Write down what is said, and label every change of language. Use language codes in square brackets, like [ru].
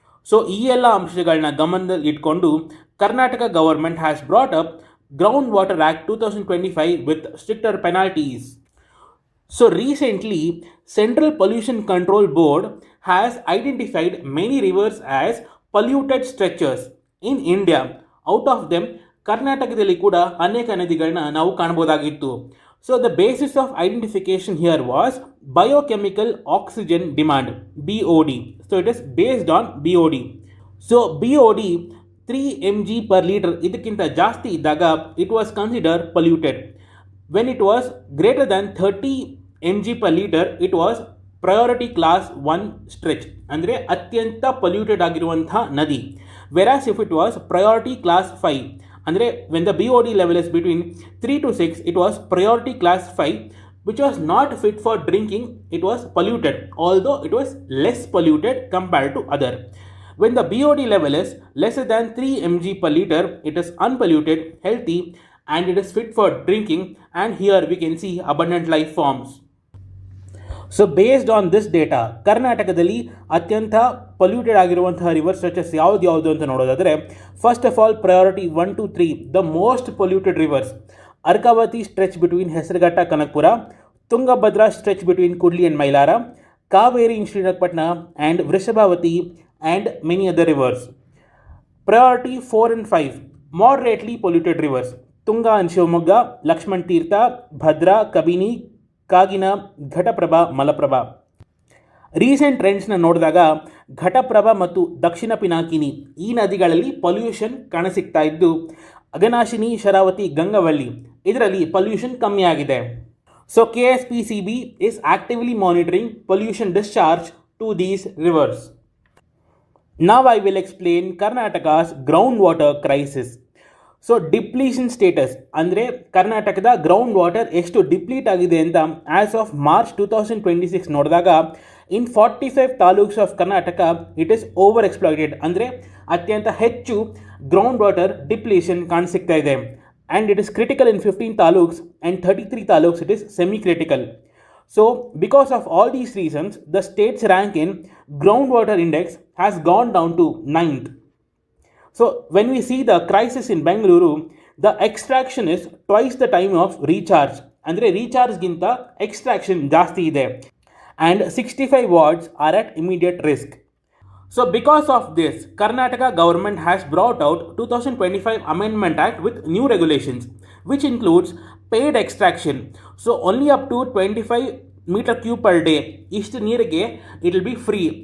[kn] So ಈ ಎಲ್ಲ ಅಂಶಗಳನ್ನ ಗಮನದಲ್ಲಿ ಇಟ್ಕೊಂಡು [en] Karnataka government has brought up ground water act 2025 with stricter penalties. So recently central pollution control board has identified many rivers as polluted stretches in India. Out of them [kn] ಕರ್ನಾಟಕದಲ್ಲಿ ಕೂಡ ಅನೇಕ ನದಿಗಳನ್ನ ನಾವು ಕಾಣ್ಬೋದಾಗಿತ್ತು. [en] So the basis of identification here was biochemical oxygen demand, BOD. So it is based on BOD. So BOD 3 mg per liter [kn] ಇದಕ್ಕಿಂತ ಜಾಸ್ತಿ ಇದ್ದಾಗ [en] it was considered polluted. When it was greater than 30 mg per liter it was priority class 1 stretch, [kn] ಅಂದರೆ ಅತ್ಯಂತ polluted ಆಗಿರುವಂತಹ ನದಿ. [en] Whereas if it was priority class 5 ಅಂದರೆ when the BOD level is between 3 to 6, it was priority class 5, which was not fit for drinking. It was polluted, although it was less polluted compared to other. When the BOD level is lesser than 3 mg per liter, it is unpolluted, healthy, and it is fit for drinking. And here we can see abundant life forms. So based on this data, [kn] ಕರ್ನಾಟಕದಲ್ಲಿ ಅತ್ಯಂತ polluted ಆಗಿರುವಂತಹ river stretches ಯಾವುದು ಅಂತ ನೋಡೋದಾದರೆ, [en] First of all priority 1 to 3, the most polluted rivers: Arkavathi stretch between Hesaraghatta Kanakapura, Tungabhadra stretch between Kudli and Mylara, Kaveri in Srirangapatna, and Vrishabhavathi and many other rivers. Priority 4 and 5, moderately polluted rivers: Tunga and Shivamogga, Lakshman Tirtha, Bhadra, Kabini, Kagina, Ghataprabha, Malaprabha. [kn] Recent ಟ್ರೆಂಡ್ಸ್ನ ನೋಡಿದಾಗ ಘಟಪ್ರಭಾ ಮತ್ತು ದಕ್ಷಿಣ ಪಿನಾಕಿನಿ ಈ ನದಿಗಳಲ್ಲಿ pollution ಕಾಣಸಿಗ್ತಾ ಇದ್ದು, ಅಘನಾಶಿನಿ, ಶರಾವತಿ, ಗಂಗವಳ್ಳಿ ಇದರಲ್ಲಿ pollution ಕಮ್ಮಿ ಆಗಿದೆ. [en] So KSPCB is actively monitoring pollution discharge to these rivers. Now I will explain Karnataka's groundwater crisis. [kn] So depletion status ಅಂದರೆ ಕರ್ನಾಟಕದ ಗ್ರೌಂಡ್ ವಾಟರ್ ಎಷ್ಟು ಡಿಪ್ಲೀಟ್ ಆಗಿದೆ ಅಂತ [en] as of March 2026 [kn] ನೋಡಿದಾಗ, [en] in 45 taluks of Karnataka it is over exploited, [kn] ಅಂದರೆ ಅತ್ಯಂತ ಹೆಚ್ಚು ground water depletion ಕಾಣಿಸಿಕ್ತಾ ಇದೆ. [en] And it is critical in 15 taluks and 33 taluks it is semi critical. So because of all these reasons, the states rank in ground water index has gone down to 9th. So when we see the crisis in Bengaluru, the extraction is twice the time of recharge. [kn] ಅಂದರೆ ರೀಚಾರ್ಜ್ಗಿಂತ extraction ಜಾಸ್ತಿ ಇದೆ. [en] And 65 wards are at immediate risk. So because of this, Karnataka government has brought out 2025 Amendment Act with new regulations, which includes paid extraction. So only up to 25 meter cube per day. [kn] ಇಷ್ಟು ನೀರಿಗೆ [en] it will be free.